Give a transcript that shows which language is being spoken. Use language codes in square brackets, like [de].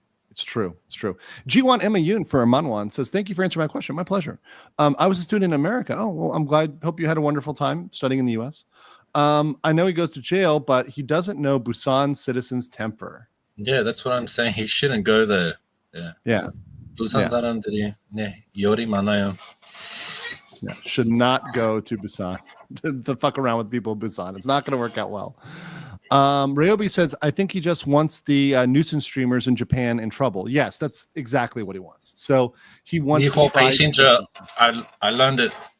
[en] It's true. G1 Emma Yoon for Manwan says, thank you for answering my question. My pleasure. I was a student in America. Oh, well, I'm glad. Hope you had a wonderful time studying in the US. I know he goes to jail, but he doesn't know Busan citizens' temper. Yeah, that's what I'm saying. He shouldn't go there. Yeah. [ko] 부산 사람들이 열이 많아요. [en] Yeah, should not go to Busan to fuck around with people in Busan. It's not going to work out well. Ryobi says, I think he just wants the nuisance streamers in Japan in trouble. Yes, that's exactly what he wants. So he wants to try passenger. I learned it.